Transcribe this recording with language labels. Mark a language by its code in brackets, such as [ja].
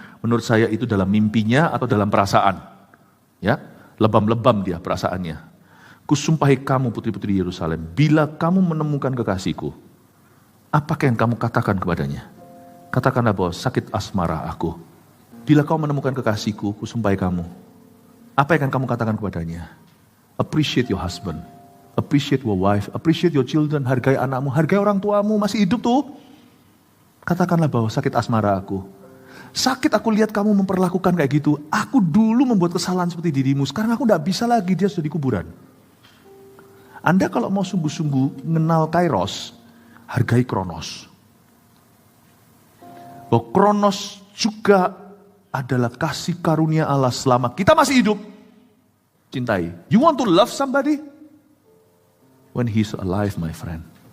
[id] Menurut saya itu dalam mimpinya atau dalam perasaan. Ya, lebam-lebam dia perasaannya. Kusumpahi kamu putri-putri Yerusalem, bila kamu menemukan kekasihku, apakah yang kamu katakan kepadanya? Katakanlah bahwa sakit asmara aku. Bila kau menemukan kekasihku, kusumpahi kamu. Apa yang akan kamu katakan kepadanya? [en] Appreciate your husband. Appreciate your wife. Appreciate your children. [id] Hargai anakmu. Hargai orang tuamu. Masih hidup tuh. Katakanlah bahwa sakit asmara aku. Sakit aku lihat kamu memperlakukan kayak gitu. Aku dulu membuat kesalahan seperti dirimu. Sekarang aku gak bisa lagi. Dia sudah di kuburan. Anda kalau mau sungguh-sungguh mengenal Kairos, hargai Kronos. Bahwa Kronos juga adalah kasih karunia Allah selama kita masih hidup. Cintai. [en] You want to love somebody? When he's alive, my friend.